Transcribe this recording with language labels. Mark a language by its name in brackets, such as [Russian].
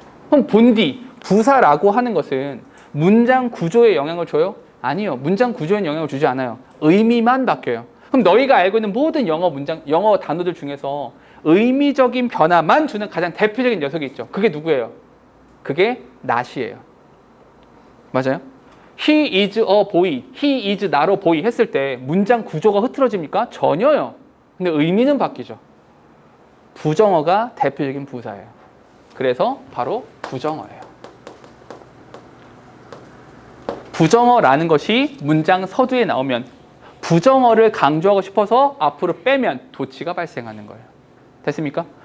[Korean] 그럼 본디, 부사라고 하는 것은 문장 구조에 영향을 줘요? 아니요. 문장 구조에 영향을 주지 않아요. 의미만 바뀌어요. 그럼 너희가 알고 있는 모든 영어 단어들 중에서 의미적인 변화만 주는 가장 대표적인 녀석이 있죠. 그게 누구예요? 그게 not이에요. 맞아요? [English] He is a boy, he is not a boy [Korean] 했을 때 문장 구조가 흐트러집니까? 전혀요. 근데 의미는 바뀌죠. 부정어가 대표적인 부사예요. 그래서 바로 부정어예요. 부정어라는 것이 문장 서두에 나오면 부정어를 강조하고 싶어서 앞으로 빼면 도치가 발생하는 거예요. 됐습니까?